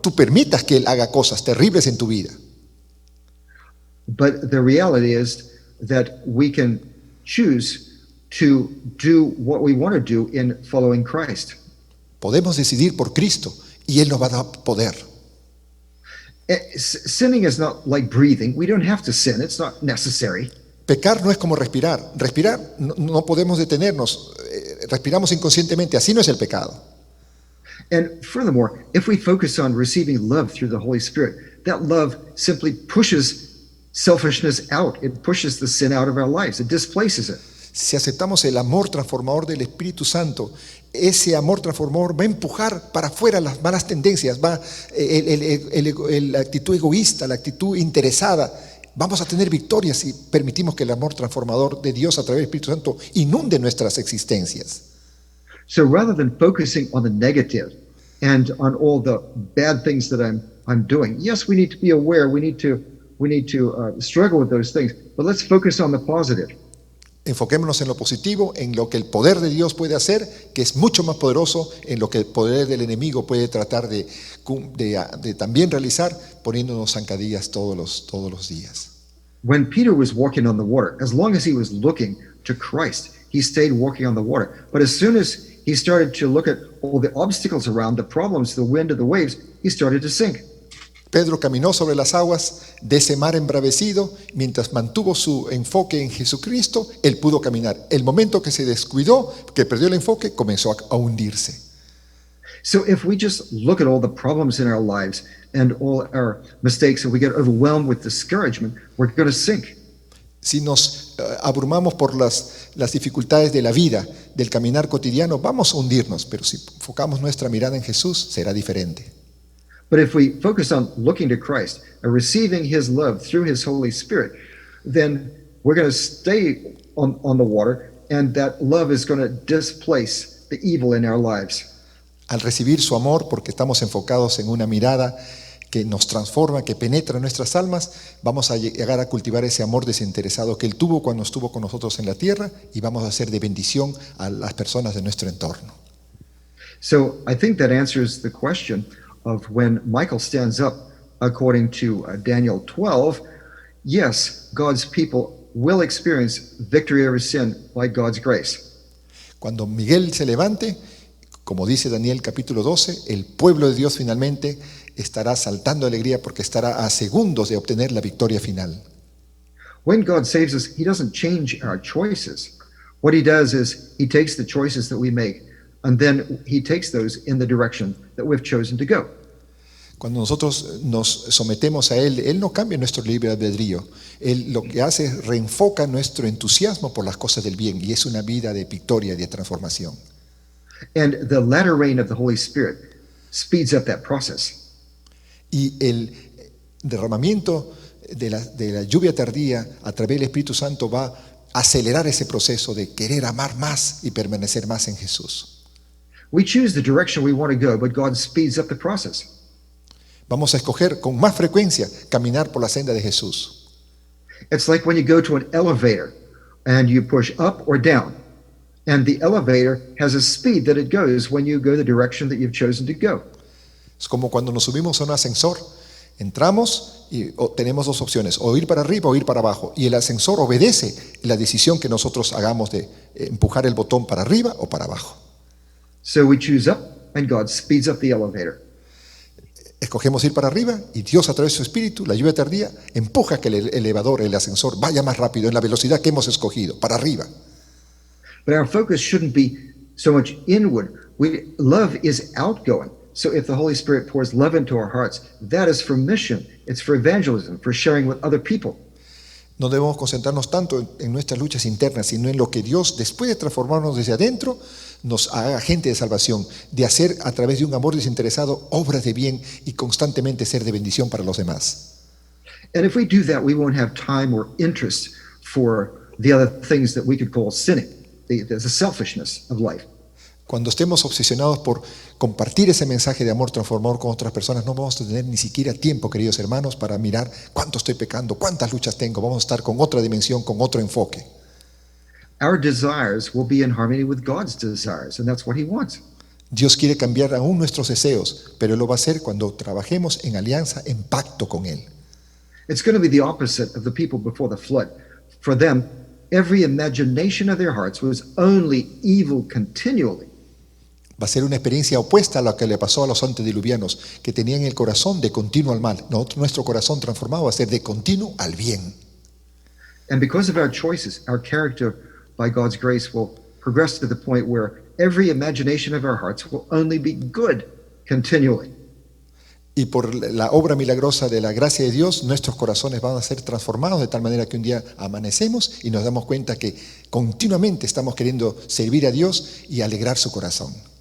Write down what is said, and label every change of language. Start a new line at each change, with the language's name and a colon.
Spanish: tú permitas que él haga cosas terribles en tu vida.
English: But the reality is that we can choose to do what we want to do in following Christ.
Spanish: Podemos decidir por Cristo y Él nos va a dar poder.
English: Sinning is not like breathing. We don't have to sin. It's not necessary.
Spanish: Pecar no es como respirar. Respirar no podemos detenernos. Respiramos inconscientemente. Así no es el pecado.
English: And furthermore, if we focus on receiving love through the Holy Spirit, that love simply pushes selfishness out. It pushes the sin out of our lives. It displaces it.
Spanish: Si aceptamos el amor transformador del Espíritu Santo, ese amor transformador va a empujar para afuera las malas tendencias, va la actitud egoísta, la actitud interesada. Vamos a tener victorias si permitimos que el amor transformador de Dios a través del Espíritu Santo inunde nuestras existencias.
English: So rather than focusing on the negative and on all the bad things that I'm doing, yes, we need to be aware. We need to struggle with those things, but let's focus on the positive.
Spanish: Enfoquémonos en lo positivo, en lo que el poder de Dios puede hacer, que es mucho más poderoso en lo que el poder del enemigo puede tratar de también realizar, poniéndonos zancadillas todos los días.
English: When Peter was walking on the water, as long as he was looking to Christ, he stayed walking on the water. But as soon as he started to look at all the obstacles around, the problems, the wind, and the waves, he started to sink.
Spanish: Pedro caminó sobre las aguas de ese mar embravecido, mientras mantuvo su enfoque en Jesucristo, él pudo caminar. El momento que se descuidó, que perdió el enfoque, comenzó a hundirse.
English: So if we just look at all the problems in our lives and all our mistakes and we get overwhelmed with discouragement, we're going to sink.
Spanish: Si nos abrumamos por las dificultades de la vida, del caminar cotidiano, vamos a hundirnos, pero si enfocamos nuestra mirada en Jesús, será diferente.
English: But if we focus on looking to Christ and receiving his love through his Holy Spirit, then we're going to stay on the water, and that love is going to displace the evil in our lives.
Spanish: Al recibir su amor, porque estamos enfocados en una mirada que nos transforma, que penetra en nuestras almas, vamos a llegar a cultivar ese amor desinteresado que Él tuvo cuando estuvo con nosotros en la tierra, y vamos a ser de bendición a las personas de nuestro entorno.
English: So I think that answers the question of when Michael stands up, according to Daniel 12, yes, God's people will experience victory over sin by God's grace.
Spanish: Cuando Miguel se levante, como dice Daniel capítulo 12, el pueblo de Dios finalmente estará saltando de alegría porque estará a segundos de obtener la victoria final.
English: When God saves us, he doesn't change our choices. What he does is he takes the choices that we make, and then he takes those in the direction that we've chosen to go.
Spanish: Cuando nosotros nos sometemos a Él no cambia nuestro libre albedrío. Él lo que hace es reenfoca nuestro entusiasmo por las cosas del bien, y es una vida de victoria y de transformación.
English: And the latter rain of the Holy Spirit speeds up that process.
Spanish: Y el derramamiento de la lluvia tardía a través del Espíritu Santo va a acelerar ese proceso de querer amar más y permanecer más en Jesús.
English: We choose the direction we want to go, but God speeds up the process.
Spanish: Vamos a escoger con más frecuencia caminar por la senda de Jesús.
English: It's like when you go to an elevator and you push up or down, and the elevator has a speed that it goes when you go the direction that you've chosen to go.
Spanish: Es como cuando nos subimos a un ascensor, entramos y tenemos dos opciones, o ir para arriba o ir para abajo, y el ascensor obedece la decisión que nosotros hagamos de empujar el botón para arriba o para abajo.
English: So we choose up, and God speeds up the elevator.
Spanish: Escogemos ir para arriba y Dios a través de su espíritu, la lluvia tardía, empuja que el elevador, el ascensor vaya más rápido en la velocidad que hemos escogido, para arriba.
English: But our focus shouldn't be so much inward. Love is outgoing. So if the Holy Spirit pours love into our hearts, that is for mission. It's for evangelism, for sharing with other people.
Spanish: No debemos concentrarnos tanto en nuestras luchas internas, sino en lo que Dios, después de transformarnos desde adentro, nos haga agente de salvación, de hacer a través de un amor desinteresado obras de bien y constantemente ser de bendición para los demás.
English: And if we do that, we won't have time or interest for the other things that we could call sinning, the selfishness of life.
Spanish: Cuando estemos obsesionados por compartir ese mensaje de amor transformador con otras personas, no vamos a tener ni siquiera tiempo, queridos hermanos, para mirar cuánto estoy pecando, cuántas luchas tengo. Vamos a estar con otra dimensión, con otro enfoque.
English: Our desires will be in harmony with God's desires, and that's what He wants.
Spanish: Dios quiere cambiar aún nuestros deseos, pero Él lo va a hacer cuando trabajemos en alianza, en pacto con Él.
English: It's going to be the opposite of the people before the flood. For them, every imagination of their hearts was only evil continually.
Spanish: Va a ser una experiencia opuesta a lo que le pasó a los antediluvianos, que tenían el corazón de continuo al mal. Nuestro corazón transformado va a ser de continuo al bien.
English: And because of our choices, our character, by God's grace, will progress to the point where every imagination of our hearts will only be good continually.
Spanish: Y por la obra milagrosa de la gracia de Dios, nuestros corazones van a ser transformados de tal manera que un día amanecemos y nos damos cuenta que continuamente estamos queriendo servir a Dios y alegrar su corazón.